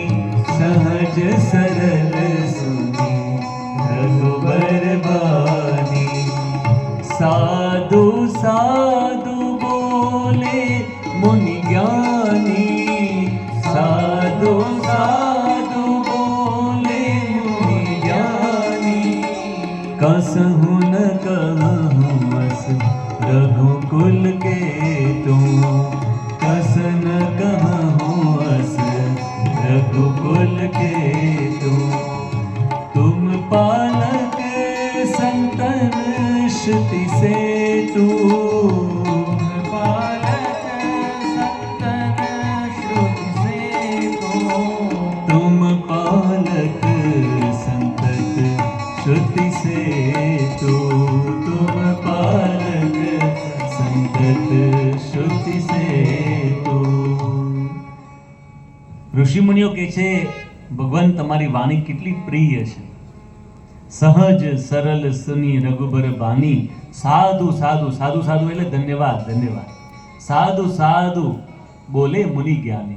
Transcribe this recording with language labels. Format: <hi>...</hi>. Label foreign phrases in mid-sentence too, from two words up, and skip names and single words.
<awa>सहज सरल सुनी रघुबर बानी. साधु साधु बोले मुनि ज्ञानी. साधु साधु बोले मुनि ज्ञानी. कसहु न कहूँ अस रघुकुल के तुम. कस न कहूँ अस रघुकुल के तुम पालक संतन श्रुति से तुम. पालक संतन श्रुति से तुम पालक संतत श्रुति से तुम पालक संतत श्रुति से.</awa> <gu>ઋષિ મુનિઓ કહે છે ભગવાન તમારી વાણી કેટલી પ્રિય છે.</gu> <awa>सहज सरल सुनी रघुबर बानी.</awa> <gu>સાધુ સાધુ સાધુ સાધુ એટલે ધન્યવાદ ધન્યવાદ.</gu> <awa>साधु साधु बोले मुनि ज्ञानी.</awa>